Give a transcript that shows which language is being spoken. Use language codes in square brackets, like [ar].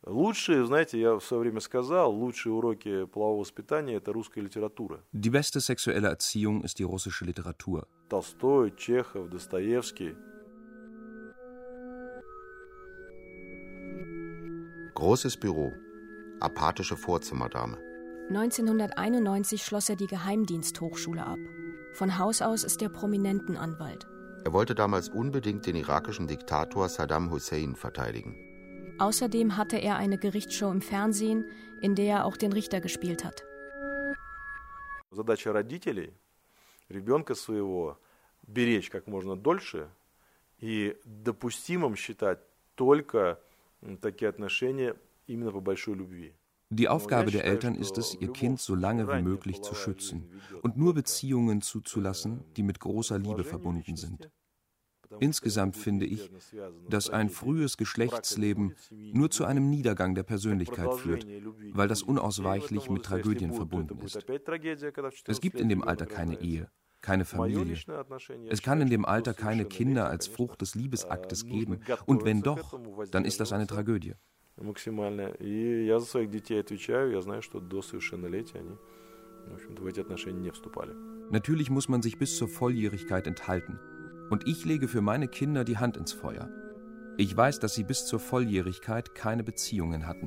[ru] Лучшие, знаете, я в свое время сказал, лучшие уроки полового воспитания – это русская литература. [de] Die beste sexuelle Erziehung ist die russische Literatur. [ru] Толстой, Чехов, Достоевский. [de] Großes Büro. Apathische Vorzimmerdame. 1991 schloss die Geheimdiensthochschule ab. Von Haus aus ist prominenten Anwalt. Er wollte damals unbedingt den irakischen Diktator Saddam Hussein verteidigen. Außerdem hatte er eine Gerichtsshow im Fernsehen, in der er auch den Richter gespielt hat. [ru] Задача родителей – ребенка своего беречь как можно дольше и допустимым считать только такие отношения именно по большой любви. [de] Die Aufgabe der Eltern ist es, ihr Kind so lange wie möglich zu schützen und nur Beziehungen zuzulassen, die mit großer Liebe verbunden sind. Insgesamt finde ich, dass ein frühes Geschlechtsleben nur zu einem Niedergang der Persönlichkeit führt, weil das unausweichlich mit Tragödien verbunden ist. Es gibt in dem Alter keine Ehe, keine Familie. Es kann in dem Alter keine Kinder als Frucht des Liebesaktes geben. Und wenn doch, dann ist das eine Tragödie. [ru] Максимально. И я за своих детей отвечаю. Я знаю, что до совершеннолетия они, в общем-то, в эти отношения не вступали. [de] Natürlich muss man sich bis zur Volljährigkeit enthalten. Und ich lege für meine Kinder die Hand ins Feuer. Ich weiß, dass sie bis zur Volljährigkeit keine Beziehungen hatten.